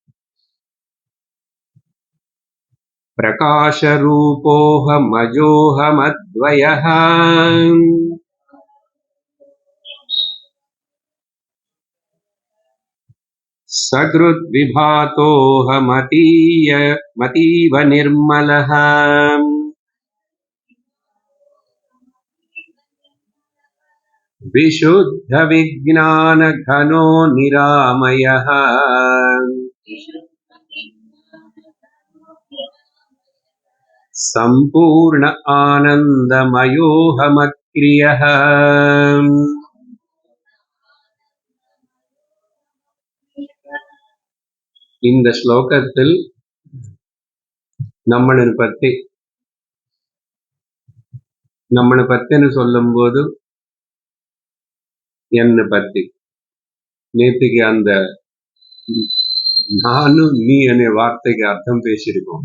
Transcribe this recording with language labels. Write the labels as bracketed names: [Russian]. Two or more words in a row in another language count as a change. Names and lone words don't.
[Sanskrit] प्रकाशरूपोऽहमजोऽहमद्वयः सकृद्विभातोऽहमतीव निर्मलः विशुद्धविज्ञानघनो निरामयः सम्पूर्ण आनन्दमयोऽहमक्रियः. [Tamil] இந்த ஸ்லோகத்தில் நம்மளை பத்தின்னு சொல்லும்போது என்னை பத்தி நேற்றுக்கு அந்த நானும் நீ என்ற வார்த்தைக்கு அர்த்தம் பேசியிருக்கோம்.